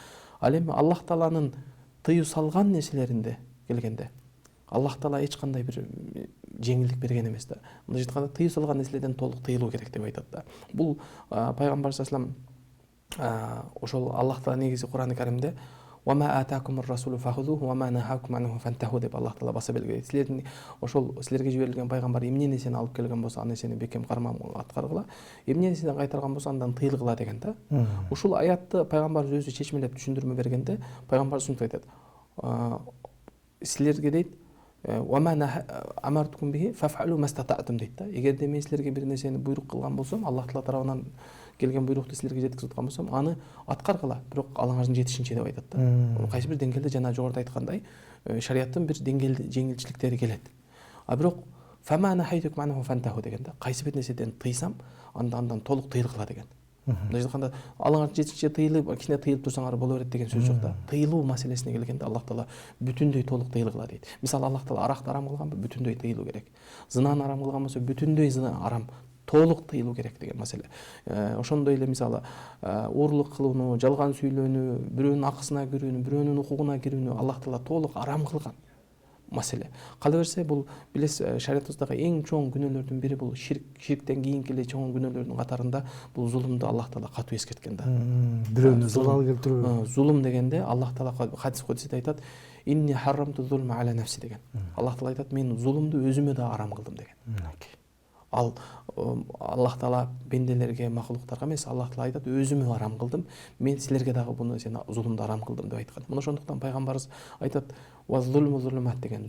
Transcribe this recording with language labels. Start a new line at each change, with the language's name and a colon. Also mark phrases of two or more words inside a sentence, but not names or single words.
Kyrgyz: Ал эми Аллах Тааланын тыюу салган нерселеринде келгенде Аллах Таала эч кандай бир жеңилдик берген эмес да. Мындай айтканда тыюу салган нерселерден толук тыйылуу керек деп айтат да. Бул пайгамбар
Arabic: صلى الله عليه
Kyrgyz: ошол Аллах Таала негизи Кур'ан-ы Каримде
Arabic: "وما آتاكم الرسول فخذوه وما نهاكم عنه فانتهوا"
Kyrgyz: деп Аллах Таала баса белгилейт. Силердин ошол силерге жиберилген пайгамбар эмне нерсени алып келген болсо, ал нерсени бекем аткаргыла, эмне нерседен кайтарган болсо андан тыйылгыла деген да. Ушул аятты пайгамбарыбыз өзү чечмелеп түшүндүрмө бергенде пайгамбар ушинтип айтат: "Силерге дейт,
Arabic: وما أمرتكم به فافعلوا ما استطعتم"
Kyrgyz: дейт да. Эгерде мен силерге бир нерсени буйрук кылган болсом, Аллах Таала тарабынан келген буйрукту силерге жеткизип аткан болсом, аны аткаргыла, бирок алаңардын жетишинче деп айтат да. Кайсы бир деңгээлде жана жогоруда айткандай, шариаттын бир деңгээлде жеңилчиликтери келет. Бирок
Arabic: فما نهيتكم عنه فانتهوا
Kyrgyz: деген да. Кайсы бир нерседен тыйсам, андан толук тыйылгыла деген. Мындай айтканда, алаңардын жетишинче тыйылып, кичине тыйылып турсаңар боло берет деген сөз жок да. Тыйылуу маселесине келгенде Аллах Таала бүтүндөй толук тыйылгыла дейт. Мисалы Аллах Таала аракты арам кылганбы, бүтүндөй тыйылуу керек. Зынаны арам кылган болсо, бүтүндөй зына арам, толук тыйылуу керек деген маселе. Ошондой эле мисалы уурлук кылууну, жалган сүйлөөнү, бирөөнүн акысына кирүүнү, бирөөнүн укугуна кирүүнү Аллах Таала толук арам кылган. маселе. Кала берсе бул билесиз шариятыбыздагы эң чоң күнөөлөрдүн бири бул ширктен кийинки эле чоң күнөөлөрдүн катарында бул зулумду Аллах Таала катуу эскерткен да. Бирөөнү залал келтирүү. Зулум дегенде Аллах Таала
Arabic: حديث قدسي
Kyrgyz: айтат:
Arabic: "إني حرمت الظلم على نفسي" деген.
Kyrgyz: Аллах Таала айтат: "Мен зулумду өзүмө да арам кылдым" деген. Ал Аллах Таала бенделерге, макулуктарга эмес, Аллах Таала айтат: "Өзүмө арам кылдым, мен силерге дагы буну сен зулумду арам кылдым" деп айткан. Мына ошондуктан пайгамбарыбыз айтат:
Arabic: "والظلم ظلمات"
Kyrgyz: деген.